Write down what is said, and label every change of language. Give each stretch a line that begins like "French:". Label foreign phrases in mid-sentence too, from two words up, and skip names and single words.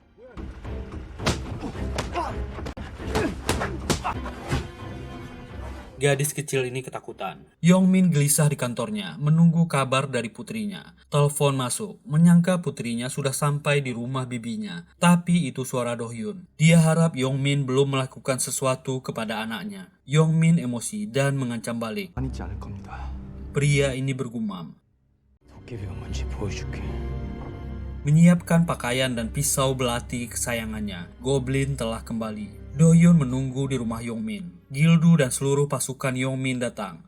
Indonesian: Gadis kecil ini ketakutan. Yongmin gelisah di kantornya, menunggu kabar dari putrinya. Telepon masuk, menyangka putrinya sudah sampai di rumah bibinya. Tapi itu suara Do-hyun. Dia harap Yongmin belum melakukan sesuatu kepada anaknya. Yongmin emosi dan mengancam balik.
Korean: 아니지 않을 겁니다.
Indonesian: Pria ini bergumam.
Korean: 도깨비가 뭔지 보여줄게.
Indonesian: Menyiapkan pakaian dan pisau belati kesayangannya. Goblin telah kembali. Do-hyun menunggu di rumah Yongmin. Gildu dan seluruh pasukan Yongmin datang.